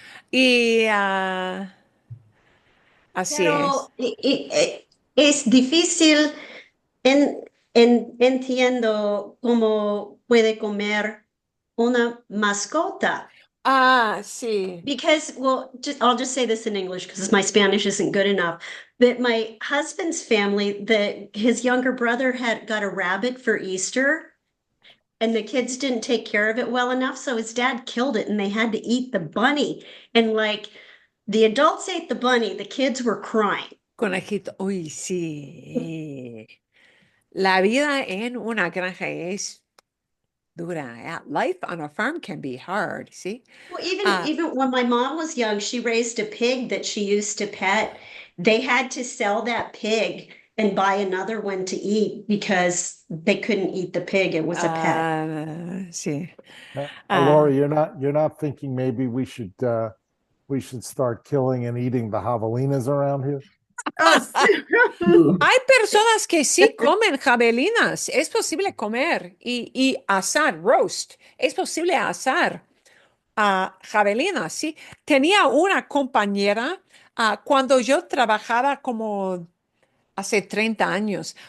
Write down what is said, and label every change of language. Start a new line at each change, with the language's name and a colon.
Spanish: Y así es. pero es difícil, en, entiendo cómo puede comer una mascota. Ah, sí.
English: Because, well, I'll just say this in English because my Spanish isn't good enough. But my husband's family, his younger brother had got a rabbit for Easter, and the kids didn't take care of it well enough, so his dad killed it, and they had to eat the bunny. And like the adults ate the bunny, the kids were crying.
Spanish: Conejito. Uy, sí. La vida en una granja es dura.
English: Life on a farm can be hard,
Spanish: ¿sí?
English: Well, even Ah, even when my mom was young, she raised a pig that she used to pet. They had to sell that pig and buy another one to eat because they couldn't eat the pig. It was a pet.
Spanish: sí.
English: Lori, Ah, you're not thinking maybe we should start killing and eating the javelinas around here? oh,
Spanish: hay personas que sí comen jabelinas. Es posible comer y asar,
English: roast.
Spanish: Es posible asar jabelinas, sí. Tenía una compañera cuando yo trabajaba como hace 30 años.